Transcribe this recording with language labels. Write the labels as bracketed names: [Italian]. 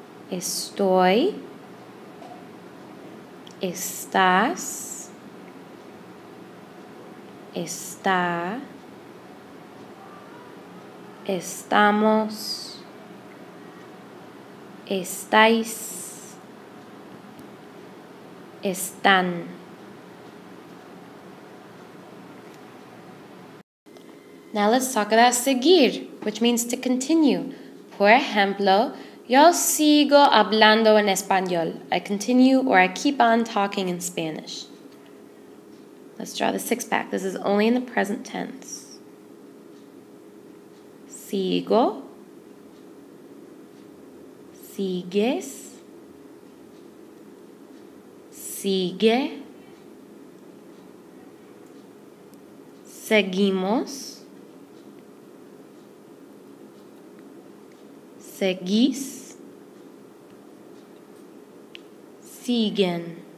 [Spanish] Estoy, estás, está, estamos, estáis, están. [English] Now let's talk about seguir, which means to continue. [Spanish] Por ejemplo, yo sigo hablando en español. [English] I continue or I keep on talking in Spanish. Let's draw the 6-pack. This is only in the present tense. [Spanish] Sigo, sigues, sigue, seguimos, seguís, siguen.